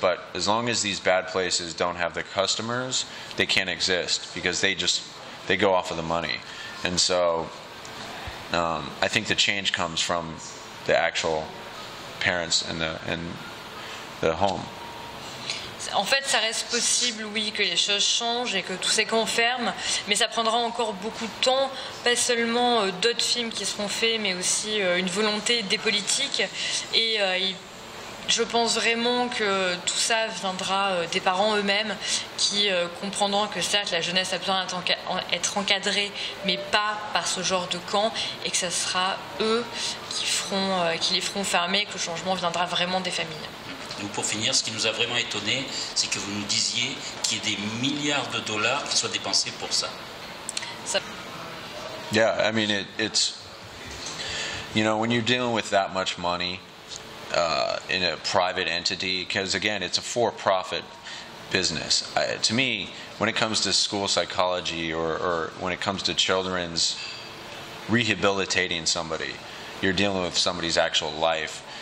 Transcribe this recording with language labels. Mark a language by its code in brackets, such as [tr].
[en] But as long as these bad places don't have the customers, they can't exist because they go off of the money. And so I think the change comes from the actual parents and the home. [fr] En fait, ça reste possible, oui, que les choses changent et que tous ces camps ferment, mais ça prendra encore beaucoup de temps, pas seulement d'autres films qui seront faits, mais aussi une volonté des politiques. Et je pense vraiment que tout ça viendra des parents eux-mêmes qui comprendront que certes la jeunesse a besoin d'être encadrée, mais pas par ce genre de camp, et que ce sera eux qui les feront fermer, que le changement viendra vraiment des familles. Donc pour finir, ce qui nous a vraiment étonné, c'est que vous nous disiez qu'il y ait des milliards de dollars qui soient dépensés pour ça. [en] Yeah, I mean, it's, you know, when you're dealing with that much money in a private entity, because again, it's a for-profit business. To me, when it comes to school psychology or when it comes to children's rehabilitating somebody, you're dealing with somebody's actual life.